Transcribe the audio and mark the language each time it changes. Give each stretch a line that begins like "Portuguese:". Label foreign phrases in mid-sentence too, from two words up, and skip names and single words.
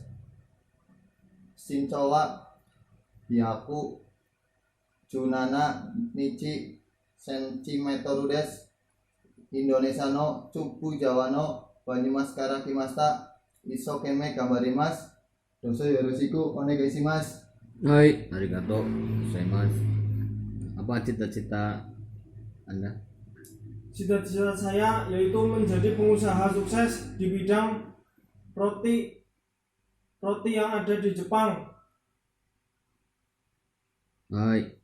Japanese: 身長は117日センチメートルです。インドネシアの中部ジャワのバニマスから来ました。一生懸命頑張ります。どうぞよろしくお願いします。はい、ありがとうございます.
Indonesian: Apa cita-cita Anda? Cita-cita saya yaitu menjadi pengusaha sukses di bidang roti yang ada di Jepang.
Japanese: Hai.